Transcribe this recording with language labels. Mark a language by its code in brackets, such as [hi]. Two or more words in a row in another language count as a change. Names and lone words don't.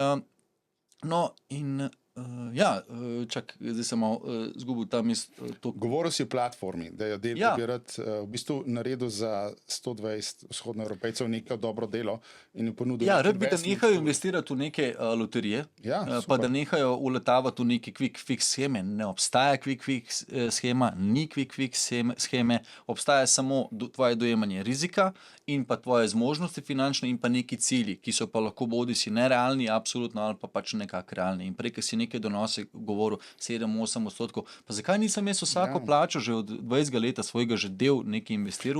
[sl] No, in čak, zdaj sem malo zgubil tam to. Govoril si o platformi, da je del, Ja. ki bi rad v bistvu naredil za 120 vzhodnoevropejcev neko dobro delo in jim ponudil. Ja, nek rad bi, da investment nehajo tool. investirati v neke loterije, Ja, pa super. da nehajo uletavati v neke [en] quick fix [sl] sheme. Ne obstaja [en] quick fix [sl] shema, ni [en] quick fix [sl] sheme, obstaja samo tvoje dojemanje rizika in pa tvoje zmožnosti finančne in pa neki cilji, ki so pa lahko bodisi nerealni, absolutno, ali pa pač nekako realni. In prej, ko si nekaj donose govoril 7-8%, pa zakaj nisem jaz vsako plačo že od 20 leta svojega že del nekaj investiral v